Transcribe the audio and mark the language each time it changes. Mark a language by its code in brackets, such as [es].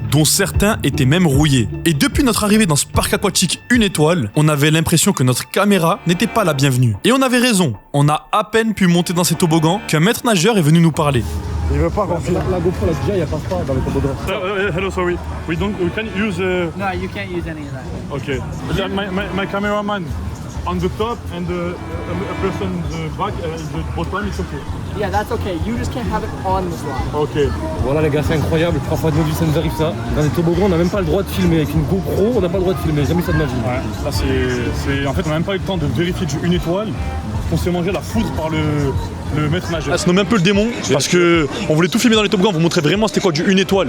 [fr] Dont certains étaient même rouillés. Et depuis notre arrivée dans ce parc aquatique 1 étoile, on avait l'impression que notre caméra n'était pas la bienvenue. Et on avait raison. On a à peine pu monter dans ces toboggans qu'un maître nageur est venu nous parler. Il veut pas qu'on filme. La GoPro, la DJI, elle passe pas dans les toboggans. [en] Hello, sorry. We can use... No, you can't use any of that. Okay. My cameraman on the top and a person in the back, the bottom, it's okay. Yeah, that's okay. You just can't have it on the slide. Okay. [fr] Voilà les gars, c'est incroyable. 3 fois de ma vie, ça nous arrive ça. Dans les toboggans, on n'a même pas le droit de filmer. Avec une GoPro, on n'a pas le droit de filmer. Jamais ça de ma vie. Ouais, là c'est... En fait, on n'a même pas eu le temps de vérifier du 1 étoile. On s'est mangé la foudre par le maître nageur. Ça se nomme un peu le démon parce que on voulait tout filmer dans les toboggans, vous montrer vraiment c'était quoi du 1 étoile.